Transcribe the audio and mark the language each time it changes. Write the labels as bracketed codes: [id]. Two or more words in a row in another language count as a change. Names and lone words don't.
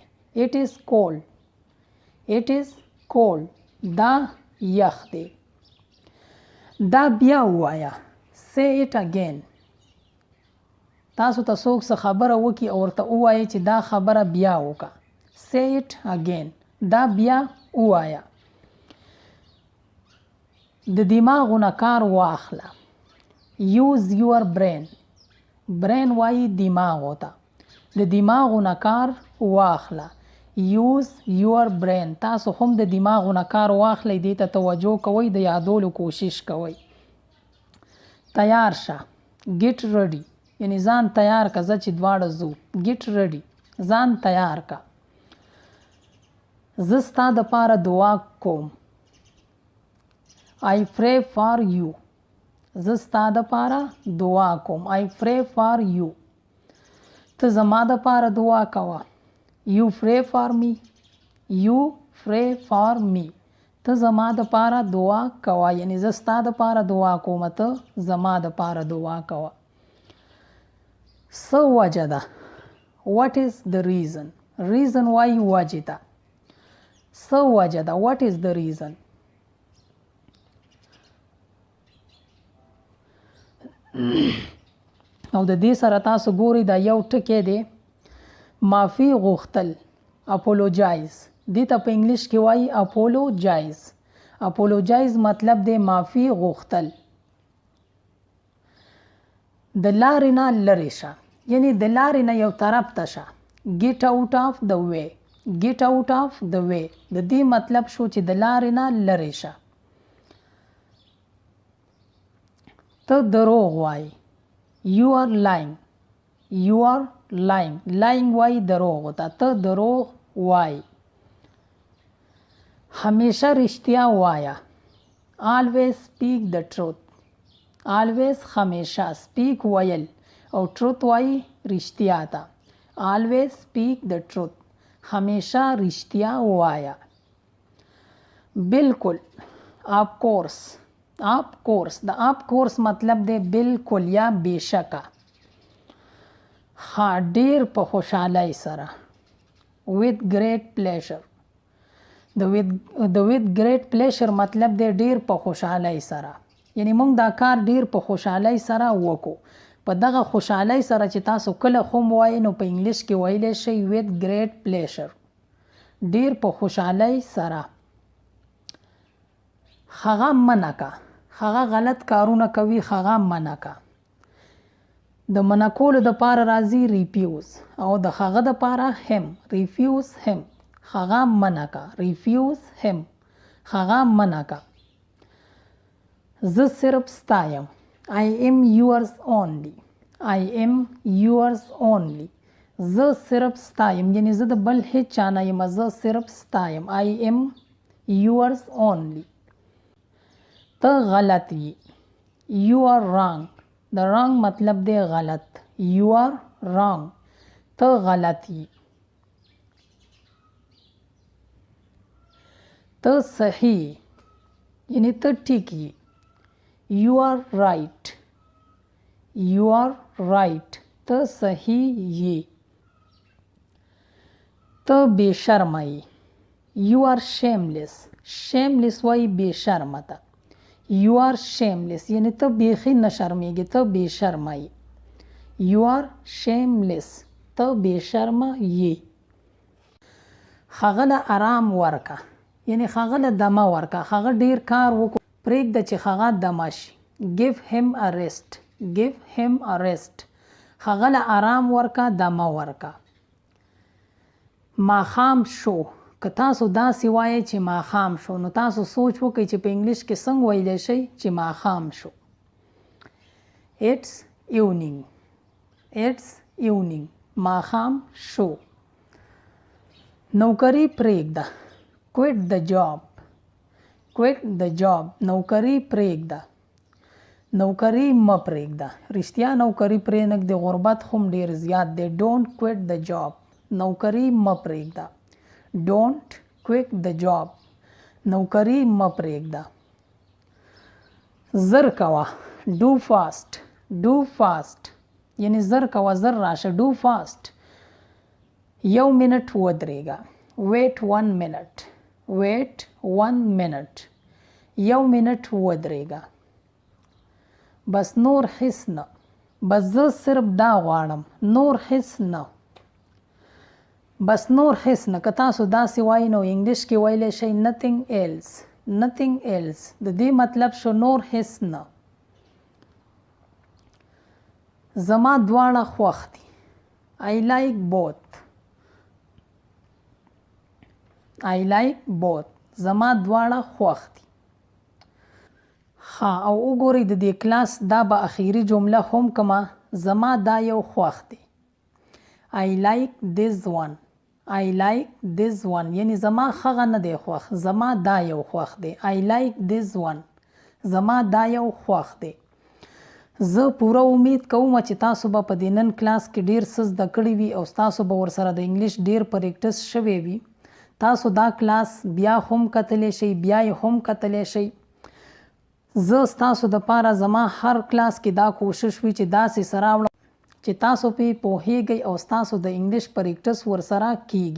[en] it is cold. it is cold. [ps] دا یخ دی. دا بیا ووایه. [en] say it again. [ps] تاسو ته څوک څه خبره وکړي او ورته ووایي چې دا خبره بیا وکړه. [en] say it again. [ps] دا بیا ووایه. د دماغونه کار واخله. [en] use your brain. brain [ps] وایي دماغو ته. د دماغونه کار واخله. [en] use your brain. [ps] تاسو هم د دماغونه کار واخلئ. دې ته توجه کوئ. د یادولو کوشش کوئ. تیار شه. [en] get ready. [ps] یعنی ځان تیار که زه چې دواړه ځو. [en] get ready. [ps] ځان تیار که. زه ستا دپاره دعا کوم. [en] I pray for you. [ps] زه ستا دپاره دعا کوم. [en] I pray for you. [ps] ته زما دپاره دعا کوه. [en] You pray for me. You pray for me. [ps] ته زما دپاره دعا کوه. یعنی زه ستا دپاره دعا کوم. ته زما دپاره دعا کوه. څه وجه ده. [en] What is the reason. reason [ps] وایي وجې ته. څه وجه ده. [en] What is the reason. [ps] او د دې سره تاسو ګورئ دا یو ټکی دی. معافي غوښتل. apologize. دې ته په انګلیش کې وایي apologize. apologize مطلب دی معافي غوښتل. د لارې نه لرې شه. یعنی د لارې نه یو طرف ته شه. [en] get out of the way. get out of the way. [ps] د دې مطلب شو چې د لارې نه لرې شه. ته دروغ وایي. [en] you are lying. you are lying. [ps] lying وایي دروغ ته. ته دروغ وایي. همیشه رښتیا وایه. [en] always speak the truth. always همیشه. [ps] speak ویل او truth وایي رښتیا ته. [en] always speak the truth. [ps] همیشه رښتیا وایه. بالکل. [en] of course [ps] د آپ کورس مطلب دی بالکل یا بېشکه. ها ډیر په خوشحالۍ سره. [en] with great pleasure. [ps] د [en] with great pleasure [ps] مطلب دی ډیر په خوشحالۍ سره. یعنی موږ دا کار ډیر په خوشحالۍ سره وکړو. په دغه خوشحالۍ سره چې تاسو کله هم وایي نو په انګلیش کې ویلی شئ [en] with great pleasure. [ps] ډیر په خوشحالۍ سره. هغه منع که. هغه غلط کارونه کوي، هغه منع که. د منع کولو دپاره راځي refuse او د هغه دپاره him. [en] refuse him. [ps] هغه منع که. [en] refuse him. [ps] هغه منع که. زه صرف ستایم. [en] I am yours only. I am yours only. [ps] زه صرف ستایم یعنی زه د بل هیڅ چا نه یم، زه صرف ستایم. [en] I am yours only. [ps] ته غلط یې. [en] You are wrong. [ps] د wrong مطلب دی غلط. [en] You are wrong. [ps] ته غلط یې. ته صحیح یعنی ته ټیک یې. [en] You are right. You are right. [ps] ته صحیح یې. ته بې شرمه یې. [en] You are shameless. shameless [ps] وایي بې شرمه ته. [en] You are shameless [ps] یعنی ته بیخي نه شرمیږي، ته بې شرمه یې. [en] You are shameless. [ps] ته بې شرمه یې. هغه له آرام ورکه یعنی هغه له دمه ورکه. هغه ډیر کار وکړو، پرېږده چې هغه دمه شي. [en] Give him a rest. Give him a rest. [ps] هغه له آرام ورکه، دمه ورکه. ماښام شو. که تاسو داسې وایئ چې ماښام شو نو تاسو سوچ وکئ چې په انګلیش کې څنګه ویلی شئ چې ماښام شو. [en] It's evening. It's evening. [ps] ماښام شو. نوکري پرېږده. [en] Quit the job. Quit the job. [ps] نوکري پرېږده. نوکري مه پرېږده. رښتیا نوکري پرېنږدې، غربت هم ډېر زیات دی. [en] Don't quit the job. [ps] نوکري مه پرېږده. [en] Don't quit the job. [ps] نوکري مه پرېږده. زر کوه. [en] Do fast. Do fast. [ps] یعنی زر کوه، زر راشه. [en] Do fast. [ps] 1 منټ ودرېږه. [en] Wait 1 minute. Wait 1 minute. [ps] 1 منټ ودرېږه. بس نور هیڅ نه. بس زه صرف دا غواړم. نور هیڅ نه. بس نور هیڅ نه. که تاسو داسې وایي نو انګلیش کې ویلی شئ [en] nothing else. nothing else. [ps] د دې مطلب شو نور هیڅ نه. زما دواړه خوښ دي. [en] I like both. I like both. [ps] زما دواړه خوښ دي. ها او وګورئ د دې کلاس دا به اخیری جمله هم کما. زما دا یو خوښ دی. [en] I like this one. I like this one. [ps] یعنی زما هغه نه دی خوښ، زما دا یو خوښ دی. [en] I like this one. [ps] زما دا یو خوښ دی. زه پوره امید کوم چې تاسو به په دې نن کلاس کې ډیر څه زده کړي وي او تاسو به ورسره د انګلیش ډیر پریکټس شوی وي. تاسو دا کلاس بیا هم کتلی شئ، بیا یې هم کتلی شئ. زه ستاسو دپاره زما هر کلاس کې دا کوشش وي چې داسې سره وړم چې تاسو پې پوهیږئ او ستاسو د انګلیش پریکټس ورسره کیږي.